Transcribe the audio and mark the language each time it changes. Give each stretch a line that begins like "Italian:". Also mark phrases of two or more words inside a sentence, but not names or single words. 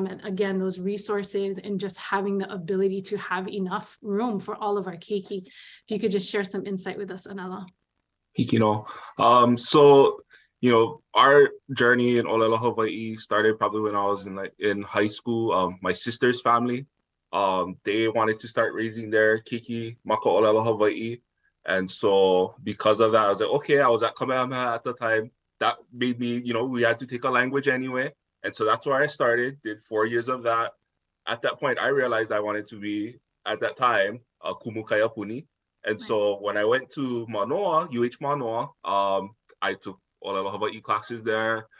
English: And again, those resources and just having the ability to have enough room for all of our keiki. If you could just share some insight with us, Anela. Hikino. So, our journey in
Hawaiian: ʻŌlelo, Hawaii
English: started probably when I was in high school. My sister's family, they wanted to start raising their
Hawaiian: keiki maka ʻŌlelo,
English: Hawaii. And so because of that, I was like, okay, I was at Kamehameha at the time. That made me, we had to take a language anyway. And so that's where I started, did 4 years of that. At that point, I realized I wanted to be, at that time, a
Hawaiian: kumukaya puni.
English: And so when I went to Manoa, Manoa, I took
Hawaiian: ʻŌlelo Hawaii
English: classes there.